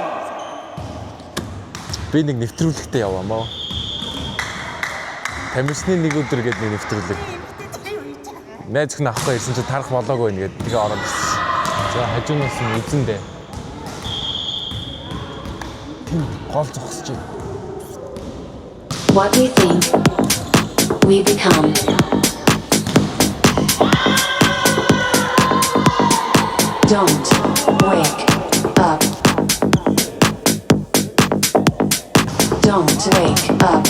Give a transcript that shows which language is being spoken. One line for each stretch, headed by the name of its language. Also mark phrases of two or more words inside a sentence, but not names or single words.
Mongolian: Би нэг нэвтрүүлэгтээ яваамаа. Тамирчны нэг өдөр гэдэг нэг нэвтрүүлэг. Найз хүн авахгүй ирсэн чинь тарах болоогүй нэ гэдэг тэгээ ороод ирсэн. За хажуунаас нь үзэндээ. Тийм гол зогсож байна.
English: What we think, we become. Don't wake up. Don't wake up.